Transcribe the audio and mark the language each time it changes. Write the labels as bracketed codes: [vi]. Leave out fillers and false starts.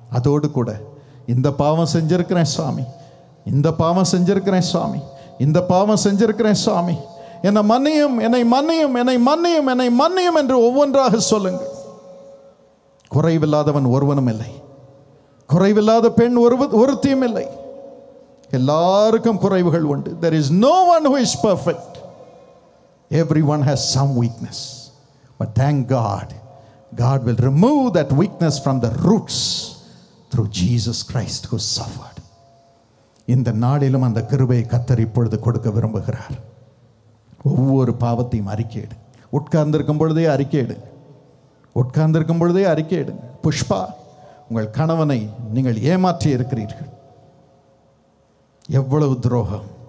[ta] அதோடு கூட இந்த பாவம் செஞ்சிருக்கிறேன் சுவாமி, இந்த பாவம் செஞ்சிருக்கிறேன் சுவாமி, இந்த பாவம் செஞ்சிருக்கிறேன் சுவாமி, என்னை மன்னியும், என்னை மன்னியும், என்னை மன்னியும், என்னை மன்னியும் என்று ஒவ்வொன்றாக சொல்லுங்கள். குறைவில்லாதவன் ஒருவனும் இல்லை, குறைவில்லாத பெண் ஒருத்தியும் இல்லை. எல்லாருக்கும் குறைவுகள் உண்டு. [en] There is no one who is perfect. Everyone has some weakness. But thank God, God will remove that weakness from the roots through Jesus Christ who suffered. [ta] இந்த நாளிலும் அந்த கிருபையை கர்த்தர் இப்பொழுது கொடுக்க விரும்புகிறார். ஒவ்வொரு பாவத்தையும் அறிக்கையிடு. உட்கார்ந்திருக்கும் பொழுதே அறிக்கையிடுங்க. உட்கார்ந்திருக்கும் பொழுதே அறிக்கையிடுங்க. புஷ்பா, உங்கள் கணவனை நீங்கள் ஏமாற்றி இருக்கிறீர்கள். எவ்வளவு துரோகம்!